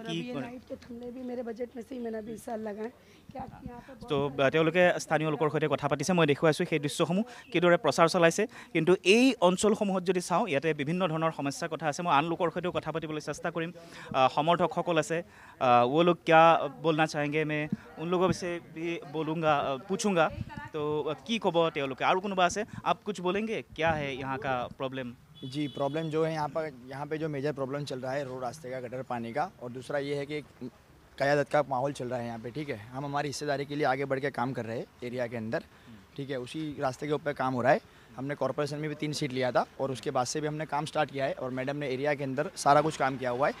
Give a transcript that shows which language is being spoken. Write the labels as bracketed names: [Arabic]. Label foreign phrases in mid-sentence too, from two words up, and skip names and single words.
[Assamese] কি তো তেওঁলোকে স্থানীয় লোকৰ সৈতে কথা পাতিছে, মই দেখুৱাইছোঁ সেই দৃশ্যসমূহ কিদৰে প্ৰচাৰ চলাইছে। কিন্তু এই অঞ্চলসমূহত যদি চাওঁ, ইয়াতে বিভিন্ন ধৰণৰ সমস্যাৰ কথা আছে। মই আন লোকৰ সৈতেও কথা পাতিবলৈ চেষ্টা কৰিম। সমৰ্থকসকল আছে, [Hindi] वो लोग क्या बोलना चाहेंगे, मैं उन लोगों से भी पूछूंगा। तो की कब [Assamese] তেওঁলোকে আৰু কোনোবা আছে, [Hindi] आप कुछ बोलेंगे, क्या है यहाँ का प्रॉब्लम? जी, प्रॉब्लम जो है यहाँ पे जो [English] major problem [Hindi] चल रहा है रोड रास्ते का, गटर पानी का, और दूसरा ये है कि क़यादत का माहौल चल रहा है यहाँ पे। ठीक है, हम हमारी हिस्सेदारी के लिए आगे बढ़ के काम कर रहे हैं एरिया के अंदर। ठीक है, उसी रास्ते के ऊपर काम हो रहा है। हमने कॉर्पोरेशन में भी 3 सीट लिया था, और उसके बाद से भी हमने काम स्टार्ट किया है, और मैडम ने एरिया के अंदर सारा कुछ काम किया हुआ है।